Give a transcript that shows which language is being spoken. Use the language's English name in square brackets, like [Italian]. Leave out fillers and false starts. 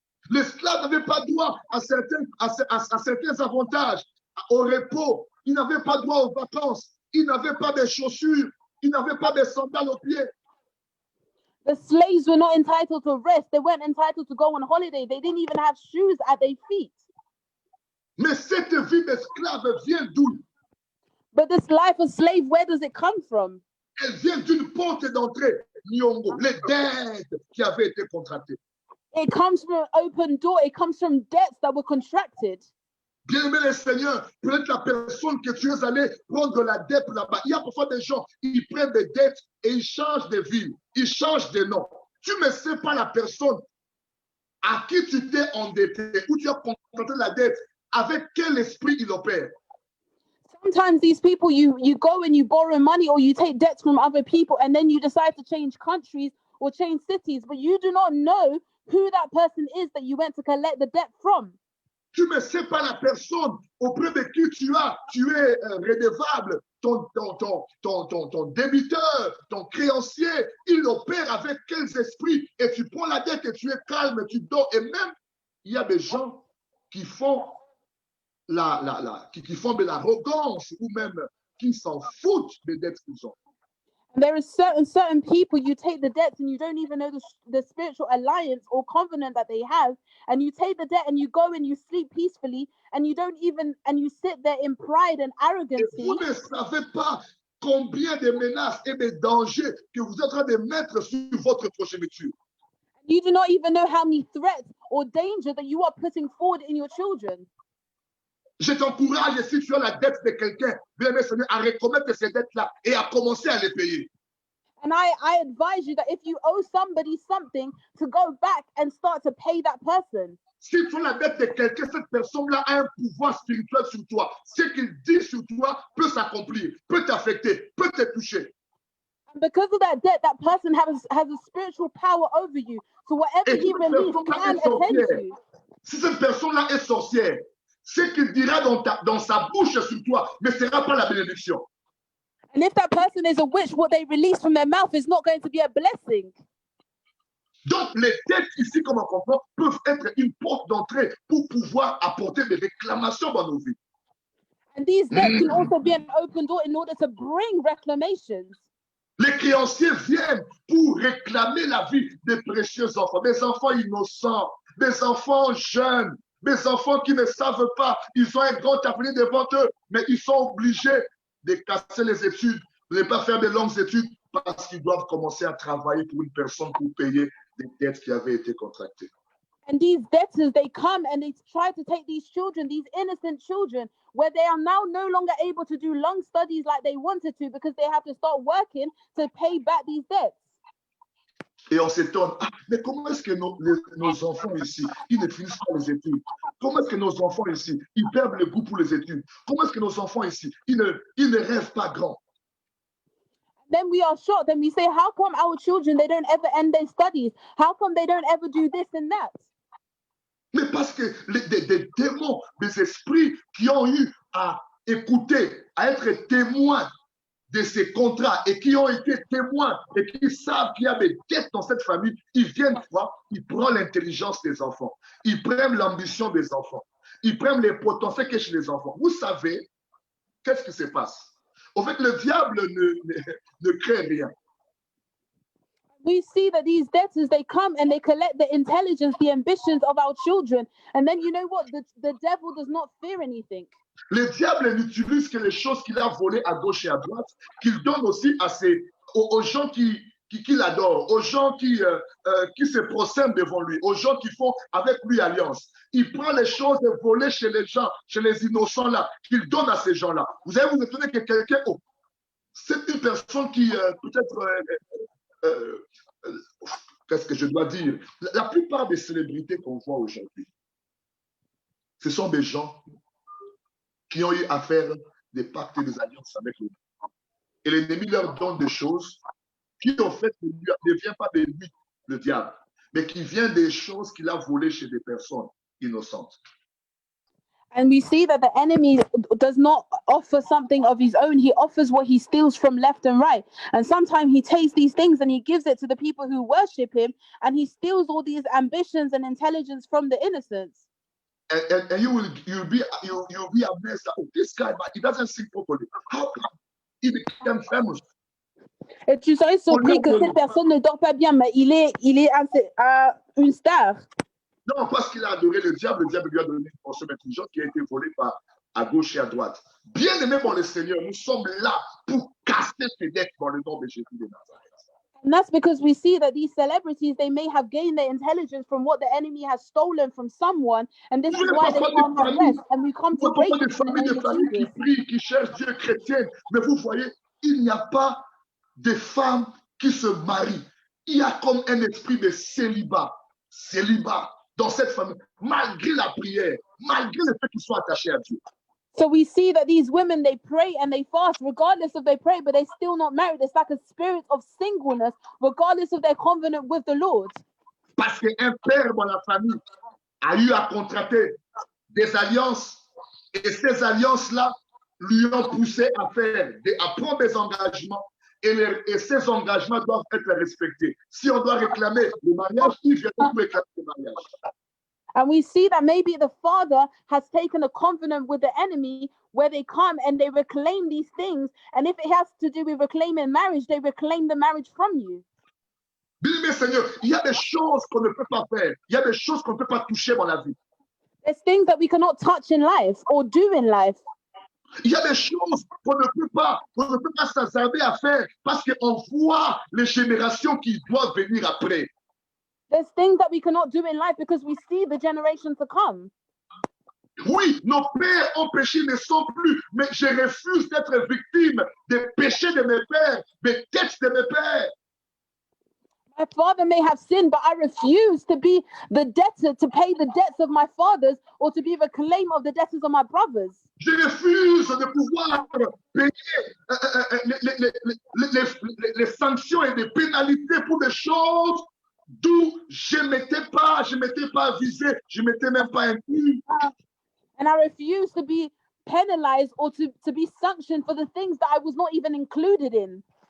[French] L'esclave n'avait pas droit à certains avantages, au repos. Il n'avait pas droit aux vacances. Il n'avait pas de chaussures. Il n'avait pas de sandales aux pieds. [English] The slaves were not entitled to rest. They weren't entitled to go on holiday. They didn't even have shoes at their feet. [French] Mais cette vie d'esclave vient d'où? [English] But this life of slave, where does it come from? [French] Elle vient d'une porte d'entrée, Nyongo, les dettes qui avaient été contractées. [English] It comes from an open door. It comes from debts that were contracted. [French] Bien-aimé le Seigneur, peut-être la personne que tu es allé prendre la dette là-bas. Il y a parfois des gens, ils prennent des dettes et ils changent de ville, ils changent de nom. Tu ne sais pas la personne à qui tu t'es endetté, ou tu as contracté la dette, avec quel esprit il opère. [English] Sometimes these people, you go and you borrow money or you take debts from other people and then you decide to change countries or change cities, but you do not know who that person is that you went to collect the debt from. [French] Tu ne sais pas la personne auprès de qui tu es redevable, ton débiteur, ton créancier, il opère avec quels esprits et tu prends la dette et tu es calme, tu dors. Et même, il y a des gens qui font qui font de l'arrogance ou même qui s'en foutent des dettes qu'ils ont. [English] And there is certain people, you take the debts and you don't even know the spiritual alliance or covenant that they have, and you take the debt and you go and you sleep peacefully and you sit there in pride and arrogance. [French] Et vous ne savez pas combien de menaces et de dangers que vous êtes en train de mettre sur votre progéniture. [English] You do not even know how many threats or danger that you are putting forward in your children. [French] Je t'encourage, si tu as la dette de quelqu'un, bien aimé Seigneur, à reconnaître ces dettes-là et à commencer à les payer. [English] And I advise you that if you owe somebody something, to go back and start to pay that person. [French] Si tu as la dette de quelqu'un, cette personne-là a un pouvoir spirituel sur toi. Ce qu'il dit sur toi peut s'accomplir, peut t'affecter, peut te toucher. [English] And because of that debt, that person has a spiritual power over you. So whatever he releases can attend to you. [French] Si cette personne-là est sorcière, ce qu'il dira dans sa bouche sur toi ne sera pas la bénédiction. [English] And if that person is a witch, what they release from their mouth is not going to be a blessing. [French] Donc, les dettes ici, comme on comprend, peuvent être une porte d'entrée pour pouvoir apporter des réclamations dans nos vies. [English] And these debts can also be an open door in order to bring reclamations. [French] Les créanciers viennent pour réclamer la vie des précieux enfants, des enfants innocents, des enfants jeunes, des enfants qui ne savent pas, ils ont un grand avenir devant eux, mais ils sont obligés de casser les études, de ne pas faire de longues études parce qu'ils doivent commencer à travailler pour une personne pour payer des dettes qui avaient été contractées. [English] And these debtors, they come and they try to take these children, these innocent children, where they are now no longer able to do long studies like they wanted to because they have to start working to pay back these debts. [French] Et on s'étonne, mais comment est-ce que nos enfants ici, ils ne finissent pas les études? Comment est-ce que nos enfants ici, ils perdent le goût pour les études? Comment est-ce que nos enfants ici, ils ne rêvent pas grand? [English] Then we are shocked and we say, how come our children, they don't ever end their studies? How come they don't ever do this and that? [French] Mais parce que des démons, des esprits qui ont eu à écouter, à être témoins de ces contrats et qui ont été témoins et qui savent qu'il y a des dettes dans cette famille, ils viennent voir, ils prennent l'intelligence des enfants, ils prennent l'ambition des enfants, ils prennent les potentiels qu'il y a chez les enfants. Vous savez, qu'est-ce qui se passe? En fait, le diable ne crée rien. [English] We see that these debtors, they come and they collect the intelligence, the ambitions of our children. And then you know what? The devil does not fear anything. [French] Le diable n'utilise que les choses qu'il a volées à gauche et à droite, qu'il donne aussi aux gens qui l'adorent, aux gens qui se prosternent devant lui, aux gens qui font avec lui alliance. Il prend les choses volées chez les gens, chez les innocents là, qu'il donne à ces gens-là. Vous allez vous étonner que quelqu'un, c'est une personne qui peut-être, qu'est-ce que je dois dire? La plupart des célébrités qu'on voit aujourd'hui, ce sont des gens qui ont eu à faire des pactes et des alliances avec l'ennemi. Et l'ennemi leur donne des choses qui, en fait, ne viennent pas de lui, le diable, mais qui viennent des choses qu'il a volées chez des personnes innocentes. [English] And we see that the enemy does not offer something of his own. He offers what he steals from left and right. And sometimes he takes these things and he gives it to the people who worship him, and he steals all these ambitions and intelligence from the innocents. And you'll be amazed that, oh, this guy, but he doesn't sing properly. How come he became famous? [French] Et tu serais surpris que cette personne ne dort pas bien, mais il est une star. Non, parce qu'il a adoré le diable lui a donné une portion d'intelligence qui a été volée à gauche et à droite. Bien aimé par le Seigneur, nous sommes là pour casser ces dettes dans le nom de Jésus de Nazareth. [English] And that's because we see that these celebrities, they may have gained their intelligence from what the enemy has stolen from someone, and this is why they can't have rest. And we come to break [French] des familles qui prient, qui cherchent Dieu chrétienne, mais vous voyez, il n'y a pas de femmes qui se marient. Il y a comme un esprit de célibat dans cette famille, malgré la prière, malgré le fait qu'ils soient attachés à Dieu. [English] So we see that these women, they pray and they fast, regardless of they pray, but they're still not married. It's like a spirit of singleness, regardless of their covenant with the Lord. [French] Parce qu'un père dans la famille a eu à contracter des alliances, et ces alliances-là lui ont poussé à prendre des engagements, et ces engagements doivent être respectés. Si on doit réclamer le mariage, il vient pour réclamer le mariage. [English] And we see that maybe the father has taken a covenant with the enemy where they come and they reclaim these things. And if it has to do with reclaiming marriage, they reclaim the marriage from you. [French] Bien-aimé Seigneur, il y a des choses qu'on ne peut pas faire. Il y a des choses qu'on ne peut pas toucher dans la vie. [English] There's things that we cannot touch in life or do in life. [French] Il y a des choses qu'on ne peut pas s'attarder à faire parce qu'on voit les générations qui doivent venir après. [English] There's things that we cannot do in life because we see the generations to come. [French] Oui, nos pères ont péché, ne sont plus, mais je refuse d'être victime des péchés de mes pères, des dettes de mes pères. [English] My father may have sinned, but I refuse to be the debtor, to pay the debts of my fathers or to be the claim of the debtors of my brothers. [French] Je refuse de pouvoir payer les sanctions et les pénalités pour des choses d'où je m'étais pas visé, je m'étais même pas inclus. [English] And I refuse to be penalized or to be sanctioned for the things that I was not even included in.